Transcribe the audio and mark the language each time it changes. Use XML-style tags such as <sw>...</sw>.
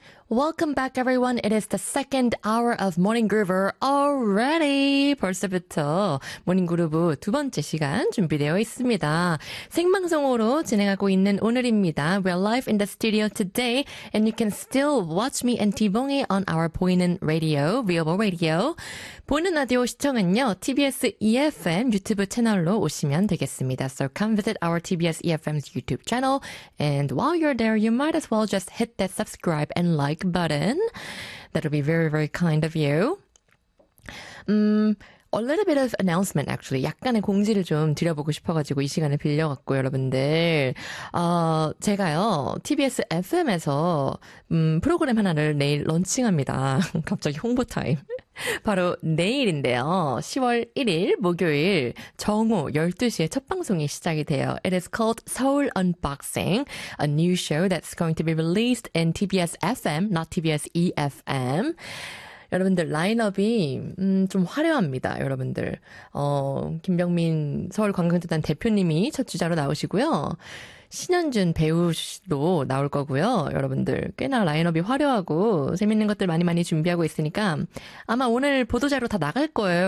<en>Welcome back, everyone. It is the second hour of Morning Groover already.</en> <ko>벌써부터 Morning Groove 두 번째 시간 준비되어 있습니다. 생방송으로 진행하고 있는 오늘입니다.</ko> <en>We are live in the studio today, and you can still watch me and T-Bongi on our 보이는 radio, Viable Radio.</en> <ko>보이는 라디오 시청은요, TBS EFM 유튜브 채널로 오시면 되겠습니다.</ko> <en>So come visit our TBS EFM's YouTube channel, and while you're there, you might as well just hit that subscribe and like button. That'll be very, very kind of you. A little bit of announcement, actually.</en> <ko>약간의 공지를 좀 드려보고 싶어가지고 이 시간을 빌려갖고 여러분들. 제가요, TBS FM에서 프로그램 하나를 내일 런칭합니다. 갑자기 홍보 타임. 바로 내일인데요. 10월 1일 목요일 정오 12시에 첫 방송이 시작이 돼요.</ko> <en>It is called Seoul Unboxing, a new show that's going to be released in TBS FM, not TBS EFM.</en> <ko>여러분들 라인업이 좀 화려합니다. 여러분들 김병민 서울관광재단 대표님이 첫 주자로 나오시고요. 신현준 배우도 나올 거고요. 여러분들 꽤나 라인업이 화려하고 재밌는 것들 많이 많이 준비하고 있으니까 아마 오늘 보도자료 다 나갈 거예요.</ko>